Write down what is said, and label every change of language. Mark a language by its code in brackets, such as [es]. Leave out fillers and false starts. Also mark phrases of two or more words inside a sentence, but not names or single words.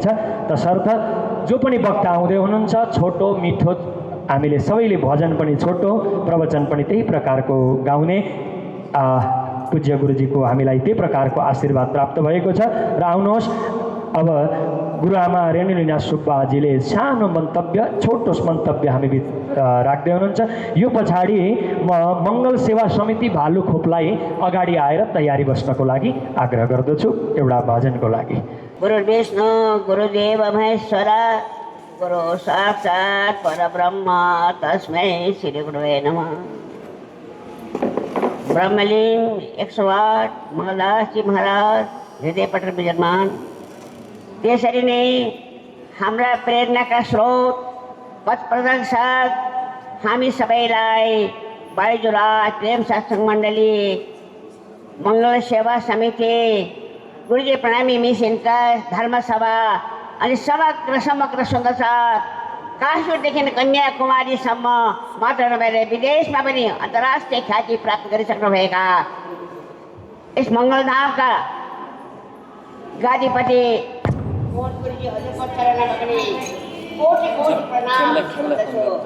[ne] तसर्थ जो पनि वक्ता आउँदै हुनुहुन्छ छोटो मिठो हामीले सबैले भजन पनि छोटो, प्रवचन पनि त्यही प्रकारको गाउने पूज्य गुरुजीको हामीलाई त्यही प्रकारको आशीर्वाद प्राप्त भएको छ। र आउनुहोस् अब गुरुआमा रेणुलीना सुब्बाजीले सानो मन्तव्य छोटो मन्तव्य हामी बिच राख्दै हुनुहुन्छ। यो पछाडि म मङ्गल सेवा समिति भालुखोपलाई अगाडि आएर तयारी बस्नको लागि आग्रह गर्दछु एउटा भजनको लागि। [sa] गुरु विष्णु गुरुदेव महेश्वर गुरु साक्षात् परब्रह्म तस्मै श्री गुरुवे नमः। [ne] ब्रह्मलीन 108 मङ्गलदासजी महाराज हृदय पटल विजयमान। त्यसरी नै हाम्रा प्रेरणाका स्रोत पथ प्रदर्शक हामी सबैलाई बाइजुराज प्रेम सत्सङ्ग मण्डली मङ्गल सेवा समिति गुरुजी प्रणामी मिसन ट्रस्ट धर्मसभा अनि समग्र सुन्दरसाथ काश्मीरदेखि कन्याकुमारीसम्म मात्र नभएर विदेशमा पनि अन्तर्राष्ट्रिय ख्याति प्राप्त गरिसक्नुभएका यस मङ्गलधामका गादीपति गुरुजी हजुरको चरणमा पनि कोटि कोटि प्रणाम गर्दछु।